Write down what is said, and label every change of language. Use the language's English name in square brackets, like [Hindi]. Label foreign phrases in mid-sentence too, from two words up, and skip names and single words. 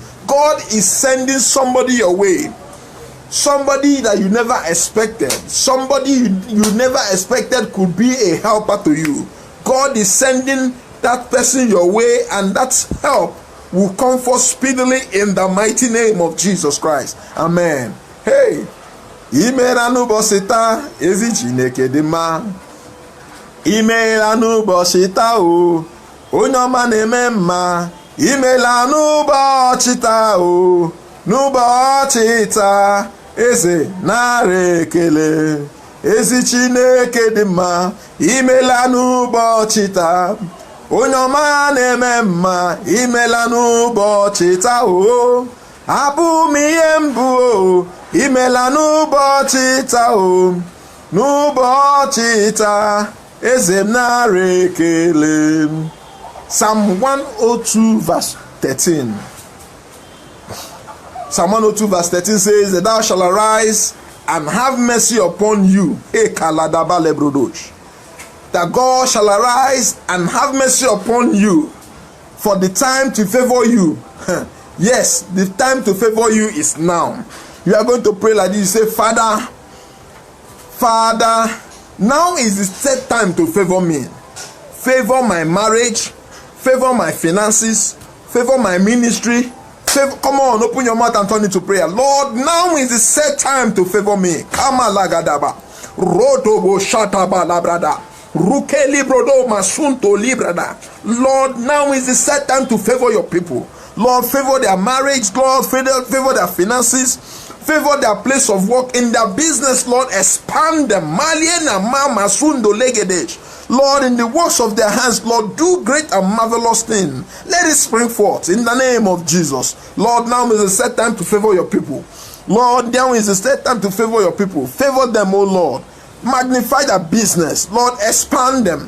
[English] God is sending somebody your way. Somebody that you never expected. Somebody you never expected could be a helper to you. God is sending that person your way, and that help will come forth speedily in the mighty name of Jesus Christ. Amen. [Igbo] Hey, imeela n'ụbọchị taa ezi Chineke dị mma. Imeela n'ụbọchị taa o onye ọma na-eme mma. Imeela n'ụbọchị taa o n'ụbọchị taa eze nara ekele. Ezi Chineke dị mma. Imeela n'ụbọchị taa onye ọma na-eme mma. Imeela n'ụbọchị taa o abụ m ihe mbụ o. Imeela n'ụbọchị taa o n'ụbọchị taa eze m nara ekele. [English] Psalm 102 verse 13. Psalm 102 verse 13 says that thou shalt arise and have mercy upon you. That God shall arise and have mercy upon you, for the time to favor you. Yes, the time to favor you is now. You are going to pray like this. You say, Father, now is the set time to favor me. Favor my marriage, favor my finances, favor my ministry. Come on, open your mouth and turn it to prayer. Lord, now is the set time to favor me. Kama lagadaba, rodobo shataba labrada, rukeli brodo masunto librada. Lord, now is the set time to favor your people. Lord, favor their marriage. Lord, favor their finances. Favor their place of work. In their business, Lord, expand them. Maliena mama sundo legedej. Lord, in the works of their hands, Lord, do great and marvelous things. Let it spring forth in the name of Jesus. Lord, now is the set time to favor your people. Lord, now is the set time to favor your people. Favor them, O Lord. Magnify their business. Lord, expand them.